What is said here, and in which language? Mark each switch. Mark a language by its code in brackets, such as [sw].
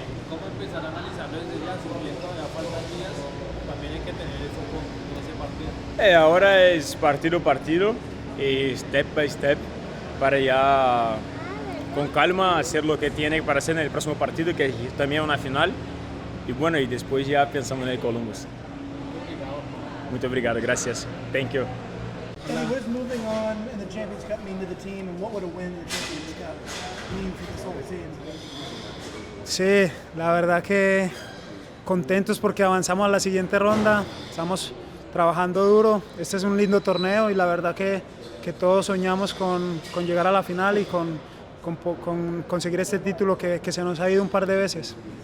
[es] ¿Cómo empezar a analizarlo desde ya? Si bien todavía faltan días, también hay que tener el foco en ese partido. Ahora es partido a partido y [en] step by step [es] para ya con calma hacer lo que tiene para hacer en el próximo partido, que es también una final. Y bueno, y después ya pensamos en el Columbus. Muy obrigado, gracias. [en] Thank you. Eddie, what does moving on in the Champions Cup mean to the team, and what would a win in the Champions Cup mean for this whole team? [es] Sí, la verdad que contentos porque avanzamos a la siguiente ronda, estamos trabajando duro, este es un lindo torneo y la verdad que todos soñamos con llegar a la final y con conseguir este título que se nos ha ido un par de veces.